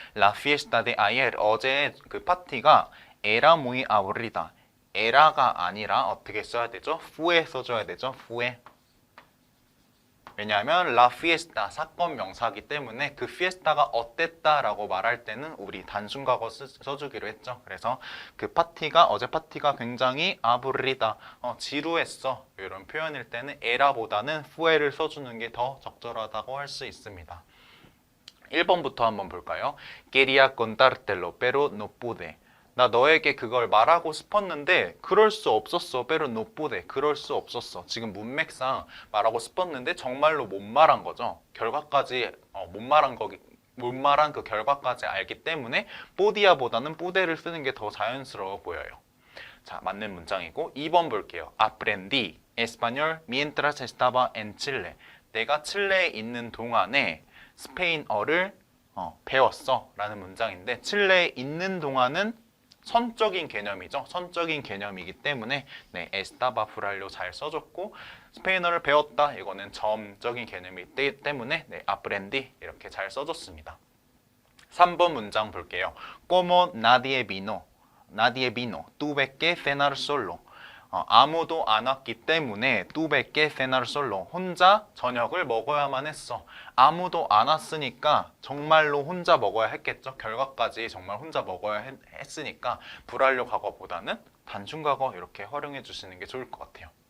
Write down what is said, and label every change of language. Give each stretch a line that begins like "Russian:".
Spanish: La fiesta de ayer,
Korean: 어제의 그 파티가
Spanish: era muy aburrida.
Korean: 에라가 아니라 어떻게 써야 되죠? fue 써줘야 되죠? fue. 왜냐하면 la fiesta 사건 명사이기 때문에 그 fiesta가 어땠다라고 말할 때는 우리 단순 과거 써주기로 했죠. 그래서 그 파티가 어제 파티가 굉장히 aburrida, 지루했어 이런 표현일 때는 era보다는 fue를 써주는 게 더 적절하다고 할 수 있습니다. 1번부터 한번 볼까요?
Spanish: Quería contártelo, pero no pude.
Korean: 나 너에게 그걸 말하고 싶었는데 그럴 수 없었어.
Spanish: pero no pude.
Korean: 그럴 수 없었어. 지금 문맥상 말하고 싶었는데 정말로 못 말한 거죠. 결과까지 못 말한 그 결과까지 알기 때문에 podia보다는 pude를 쓰는 게 더 자연스러워 보여요. 자, 맞는 문장이고 2번 볼게요.
Spanish: Aprendí español mientras estaba en Chile.
Korean: 내가 칠레에 있는 동안에 스페인어를 배웠어 라는 문장인데, 칠레에 있는 동안은 선적인 개념이죠. 선적인 개념이기 때문에 네, estaba 불완료 잘 써줬고, 스페인어를 배웠다 이거는 점적인 개념이기 때문에 네, aprendí 이렇게 잘 써줬습니다. 3번 문장 볼게요.
Spanish: Como nadie vino, tuve que cenar solo.
Korean: 아무도 안 왔기 때문에
Spanish: tuve que cenar solo.
Korean: 혼자 저녁을 먹어야만 했어. 아무도 안 왔으니까 정말로 혼자 먹어야 했겠죠. 결과까지 정말 혼자 먹어야 했으니까 불완료 과거보다는 단순 과거 이렇게 활용해 주시는 게 좋을 것 같아요.